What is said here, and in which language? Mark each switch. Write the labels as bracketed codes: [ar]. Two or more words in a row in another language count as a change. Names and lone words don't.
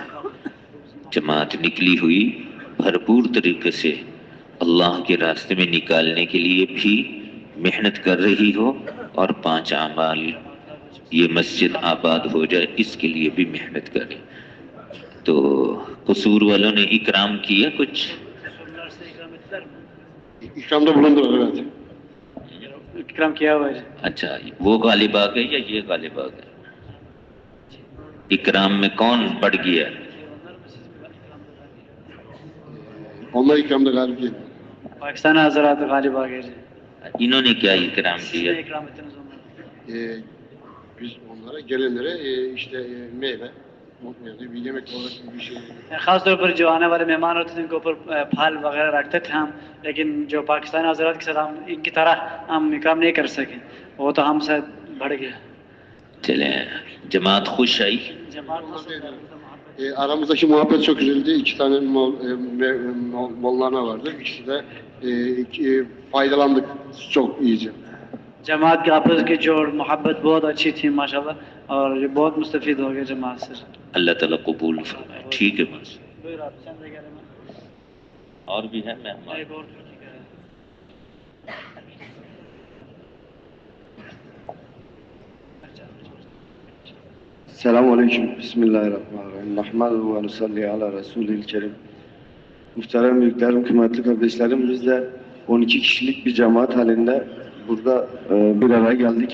[ur] جماعت نکلی ہوئی بھرپور طریقے سے اللہ کے راستے میں نکالنے کے لیے بھی محنت کر رہی ہو، اور 5 اعمال یہ مسجد آباد ہو جائے اس کے لیے بھی محنت کرے. تو قصور والوں نے اکرام کیا کچھ؟ [tr] İkramda bulundular evet. [ur] اکرام کیا ہوا ہے. اچھا وہ غالب آ گئے یا یہ غالب آ گئے؟ اکرام میں کون بڑھ گیا؟ [tr] Onlar ikramda galip geldi. [ur] پاکستان حضرات غالب آ گئے. انہوں نے کیا اکرام کیا؟ اکرام اتنا زور. [tr] Biz onlara gelenlere işte meyve, bir yemek olarak bir şey. [ur] خاص طور پر جو آنے والے مہمان ہوتے تھے ان کے اوپر پھل وغیرہ رکھتے تھے ہم، لیکن جو پاکستانی حضرات کے ساتھ ہم ان کی طرح ہم اکرام نہیں کر سکے، وہ تو ہم سے بڑھ گیا. چلیں جماعت خوش آئی. [tr] Aramızdaki muhabbet çok güzeldi. 2 tane mollana vardı. İkisi de faydalandık çok iyice. [ur] جماعت کے آپس کی جو محبت بہت اچھی تھی ماشاءاللہ، اور یہ بہت مستفید ہو گئے جماعت سے. اللہ تعالیٰ قبول فرمائے. ٹھیک ہے بس. اور بھی ہے مہمان؟ [tr] Selamünaleyküm. [ar] بسم الله الرحمن الرحيم. نحمده ونصلي على رسوله الكريم. [tr] Muhterem büyüklerim, kıymetli kardeşlerim, biz de 12 kişilik bir cemaat halinde burada bir araya geldik.